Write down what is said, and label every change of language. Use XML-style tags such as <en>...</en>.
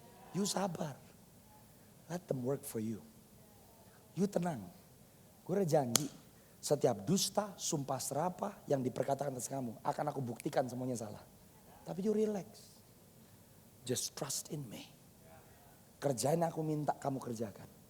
<en>You</en> <id>sabar,</id> <en>let them work for you.</en> <id>You tenang, gue udah janji setiap dusta, sumpah serapah yang diperkatakan atas kamu akan aku buktikan semuanya salah. Tapi</id> <en>you relax, just trust in me.</en> <id>Kerjain aku minta kamu kerjakan.</id>